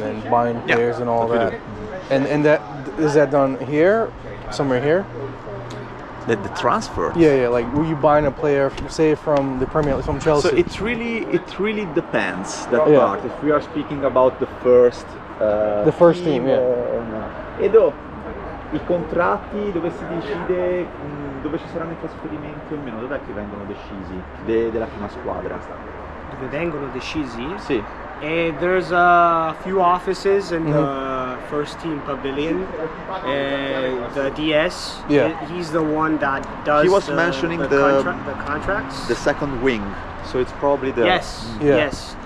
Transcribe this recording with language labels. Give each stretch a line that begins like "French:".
English: And buying players and all that. And that is that done here, somewhere here? The transfer. Yeah. Like, were you buying a player, say from the Premier League, from Chelsea? So it really depends that part. If we are speaking about the first team,
Italian: E dopo i contratti dove si decide dove ci saranno i trasferimenti o meno, dov'è che vengono decisi della prima squadra? Dove vengono decisi? Sì.
English: There's a few offices in the first team pavilion. The DS, he's the one that does. He was mentioning the contracts. The second wing, so it's probably the. Yes.